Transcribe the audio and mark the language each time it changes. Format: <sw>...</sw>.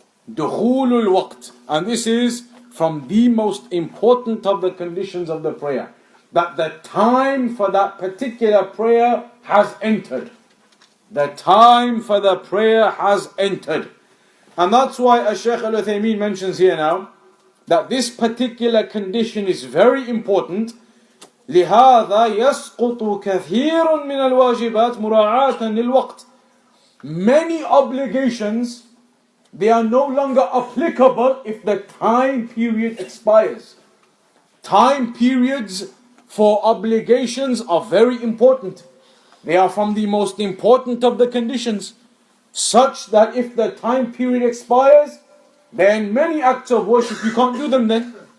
<en>Dukhulul waqt. And this is from the most important of the conditions of the prayer. That the time for that particular prayer has entered. The time for the prayer has entered. And that's why Shaykh Al-Uthaymeen mentions here now that this particular condition is very important.</en> <ar>لهذا يسقط كثير من الواجبات مراعاة للوقت.</ar> <en>Many obligations, they are no longer applicable if the time period expires. Time periods for obligations are very important. They are from the most important of the conditions, such that if the time period expires, then many acts of worship, you can't do them then.</en>